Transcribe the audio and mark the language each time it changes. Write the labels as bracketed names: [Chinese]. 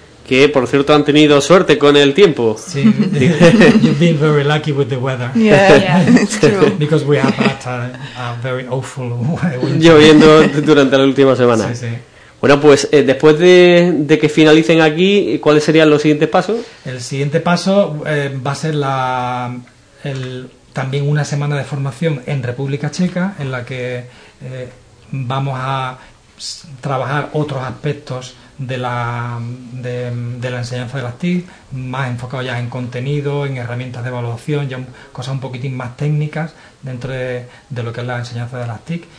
[Spanish] Que, por cierto, han tenido suerte con el tiempo. [English] Sí, you've been very lucky with the weather. Yeah, yeah, it's true. Because we have had a very awful winter. [Spanish] Lloviendo durante la última semana. Sí, sí. Bueno, pues después de que finalicen aquí, ¿cuáles serían los siguientes pasos? El siguiente paso va a ser también una semana de formación en República Checa, en la que vamos a trabajar otros aspectos de la enseñanza de las TIC, más enfocado ya en contenido, en herramientas de evaluación, ya cosas un poquitín más técnicas dentro de lo que es la enseñanza de las TIC.